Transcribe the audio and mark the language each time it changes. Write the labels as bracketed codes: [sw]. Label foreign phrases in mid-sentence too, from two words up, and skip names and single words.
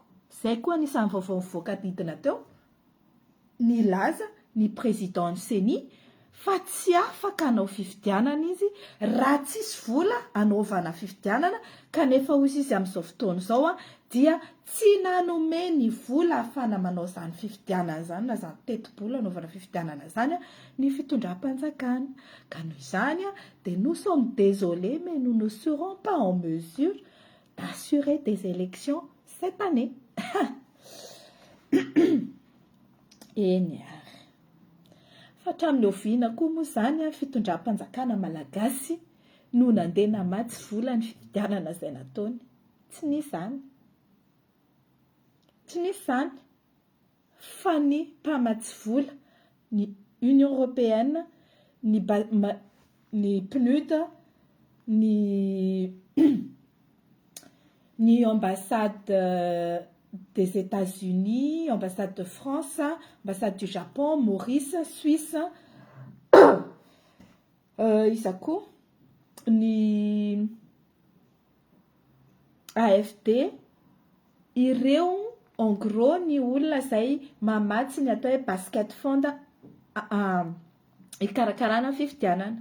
[mg] Izay koa anisan'ny vaovao mivoaka didina teo, nilaza ny président ny CENI fa tsy afaka hanao fifidianana izy raha tsisy vola anaovana fifidianana, kanefa hozy izy amin'izao fotoana izao dia tsy nanome ny vola ahafahana manao izany fifidianana izany na izany teti-bola anaovana fifidianana izany ny fitondram-panjakana. Ka noho izany dia [fr] nous sommes désolés mais nous ne serons pas en mesure d'assurer des élections cette année. [mg] Eny ary. Fa hatramin'ny oviana koa moa izany fitondram-panjakana malagasy no nandeha namatsy vola ny fifidianana izay nataony. Tsy nisy izany. Tsy nisy izany. Fa ny mpamatsy vola, ny Union européenne, ny PNUD, ny ambassade des États-Unis, ambassade de France, ambassade du Japon, Maurice, Suisse, isako ny AFD, ireo [fr] en gros [mg] ny olona izay mamatsy ny atao hoe [en] basket fund [mg] ikarakarana fifidianana.